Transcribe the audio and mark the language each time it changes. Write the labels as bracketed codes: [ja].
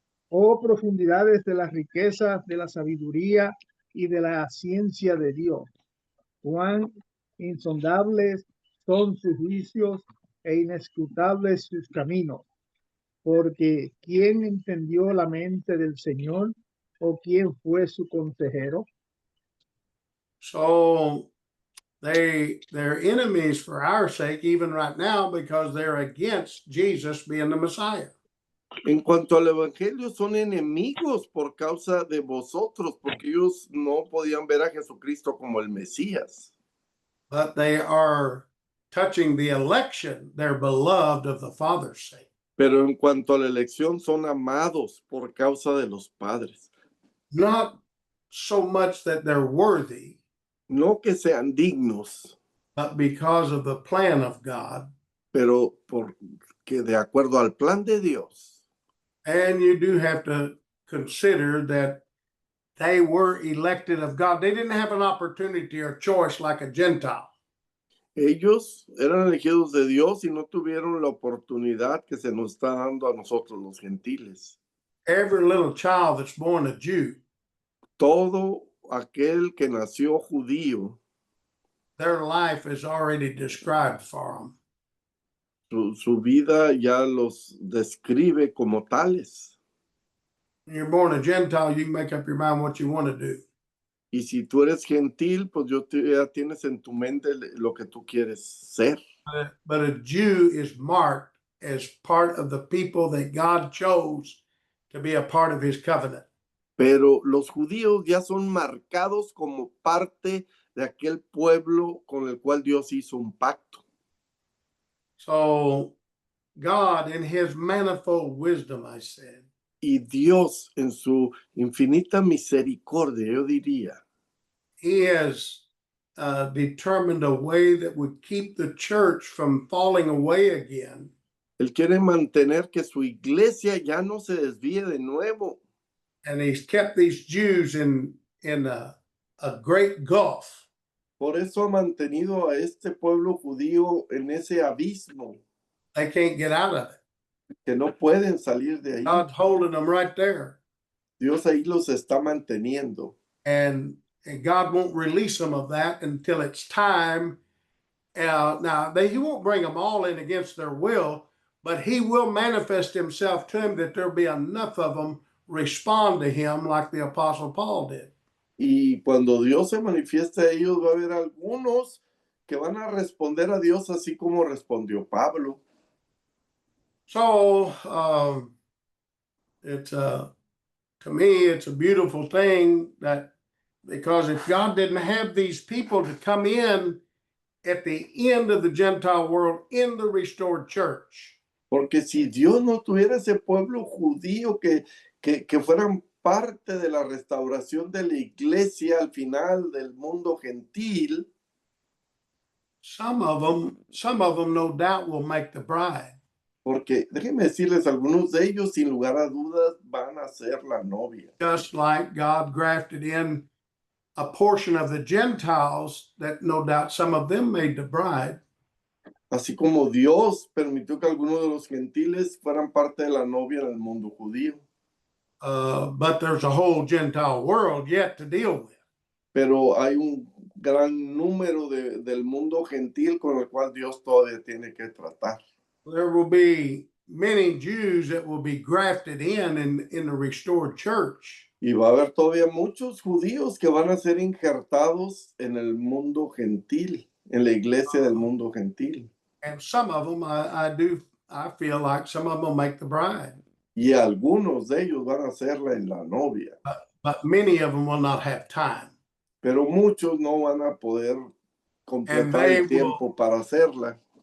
[es] Oh profundidades de las riquezas, de la sabiduría y de la ciencia de Dios. Cuán insondables son sus juicios e inescrutables sus caminos. Porque ¿quién entendió la mente del Señor o quién fue su consejero? [en] So they're enemies for our sake, even right now, because they're against Jesus being the Messiah. [es] En cuanto al Evangelio, son enemigos por causa de vosotros, porque ellos no podían ver a Jesucristo como el Mesías. [en] But they are touching the election, they're beloved of the Father's sake. [es] Pero en cuanto a la elección, son amados por causa de los padres. [en] Not so much that they're worthy, [es] No que sean dignos, [en] but because of the plan of God. [es] pero porque de acuerdo al plan de Dios. [en] And you do have to consider that they were elected of God. They didn't have an opportunity or choice like a Gentile. [es] Ellos eran elegidos de Dios y no tuvieron la oportunidad que se nos está dando a nosotros los gentiles. [en] Every little child that's born a Jew, [es] Todo aquel que nació judío, [en] their life is already described for them. [es] su vida ya los describe como tales. [en] When you're born a Gentile, you can make up your mind what you want to do. [es] Y si tú eres gentil, pues ya tienes en tu mente lo que tú quieres ser. [en] But a Jew is marked as part of the people that God chose to be a part of his covenant. [es] Pero los judíos ya son marcados como parte de aquel pueblo con el cual Dios hizo un pacto. [en] So God, in his manifold wisdom, I said, [es] Y Dios, en su infinita misericordia, yo diría, [en] he has determined a way that would keep the church from falling away again. [es] Él quiere mantener que su iglesia ya no se desvíe de nuevo. [en] And he's kept these Jews in a great gulf. [es] Por eso ha mantenido a este pueblo judío en ese abismo [en] They can't get out of it. [es] que no pueden salir de ahí. [en] God's holding them right there. [es] Dios ahí los está manteniendo. [en] And God won't release them of that until it's time. Now, he won't bring them all in against their will, but he will manifest himself to them that there'll be enough of them respond to him like the Apostle Paul did. [es] Y cuando Dios se manifieste a ellos, va a haber algunos que van a responder a Dios así como respondió Pablo. [en] So it's to me, it's a beautiful thing that because if God didn't have these people to come in at the end of the Gentile world in the restored church, [es] Porque si Dios no tuviera ese pueblo judío que fueran parte de la restauración de la iglesia al final del mundo gentil, [en] some of them no doubt will make the bride. [es] porque déjenme decirles, algunos de ellos sin lugar a dudas van a ser la novia. [en] Just like God grafted in a portion of the Gentiles that no doubt some of them made the bride. [es] Así como Dios permitió que algunos de los gentiles fueran parte de la novia en el mundo judío. [en] But there's a whole Gentile world yet to deal with. [es] Pero hay un gran número del mundo gentil con el cual Dios todavía tiene que tratar. [en] There will be many Jews that will be grafted in the restored church. [es] Y va a haber todavía muchos judíos que van a ser injertados en el mundo gentil, en la iglesia del mundo gentil. [en] And some of them, I feel like some of them will make the bride. [es] Y algunos de ellos van a hacerla en la novia. [en] But many of them will not have time. [es] Pero muchos no van a poder completar el tiempo para hacerla.